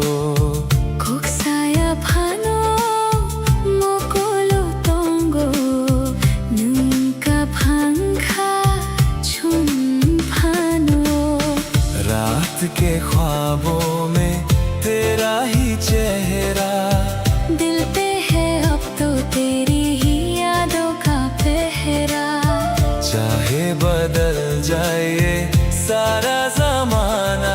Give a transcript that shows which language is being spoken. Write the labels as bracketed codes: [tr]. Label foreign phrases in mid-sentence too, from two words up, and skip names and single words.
[trp] kok saya phano mokolo tongo nunka phangkha chun phano [hi] रात के ख्वाबों में तेरा ही चेहरा दिल पे है अब तो तेरी ही यादों का पहरा चाहे बदल जाए सारा जमाना